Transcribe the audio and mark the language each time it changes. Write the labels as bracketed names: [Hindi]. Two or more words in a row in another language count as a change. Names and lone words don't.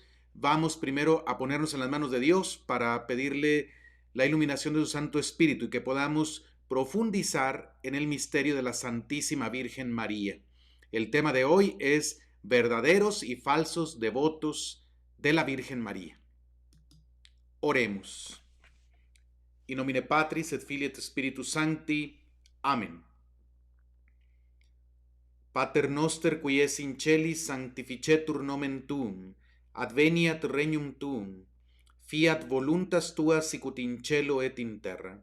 [Spanish] Vamos primero a ponernos en las manos de Dios para pedirle la iluminación de su Santo Espíritu y que podamos profundizar en el misterio de la Santísima Virgen María. El tema de hoy es verdaderos y falsos devotos de la Virgen María. Oremos. [Latin] In nomine Patris et Filii et Spiritus Sancti. Amen. Pater noster qui es in celis sanctificetur nomen tuum. Adveniat regnum tuum. Fiat voluntas tua sicut in cielo et in terra.